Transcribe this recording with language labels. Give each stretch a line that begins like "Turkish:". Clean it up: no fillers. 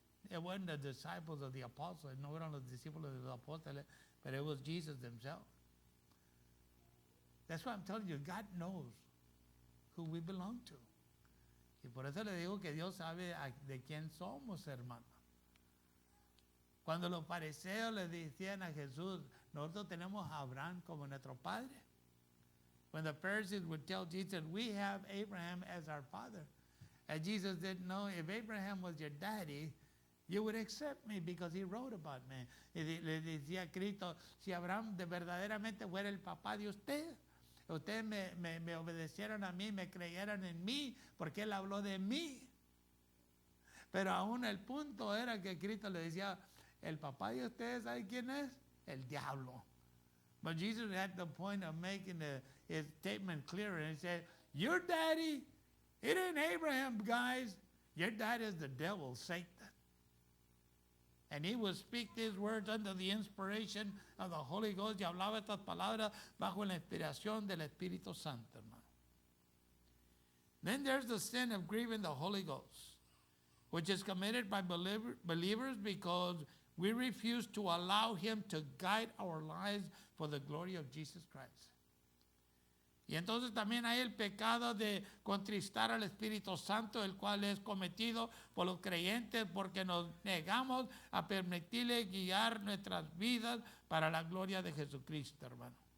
English: It wasn't the disciples of the apostles,
Spanish: no eran los discípulos de los apóstoles,
English: but it was Jesus himself. That's why I'm telling you, God knows who we belong to.
Spanish: Y por eso le digo que Dios sabe de quién somos, hermano. Cuando los fariseos le decían a Jesús, nosotros tenemos a Abraham como nuestro padre.
English: When the Pharisees would tell Jesus, we have Abraham as our father. And Jesus didn't know, if Abraham was your daddy, you would accept me because he wrote about me.
Spanish: Y le decía a Cristo, si Abraham de verdaderamente fuera el papá de ustedes me obedecieron a mí, me creyeran en mí, porque él habló de mí. Pero aún el punto era que Cristo le decía, el papá de ustedes, ¿sabe quién es? El diablo.
English: But Jesus had the point of making his statement clearer. And he said, your daddy, it ain't Abraham, guys. Your dad is the devil, Satan. And he would speak these words under the inspiration of the Holy Ghost.
Spanish: Y hablaba estas palabras bajo la inspiración del Espíritu Santo, hermano.
English: Then there's the sin of grieving the Holy Ghost, which is committed by believers because we refuse to allow him to guide our lives for the glory of Jesus Christ.
Spanish: Y entonces también hay el pecado de contristar al Espíritu Santo, el cual es cometido por los creyentes porque nos negamos a permitirle guiar nuestras vidas para la gloria de Jesucristo, hermano.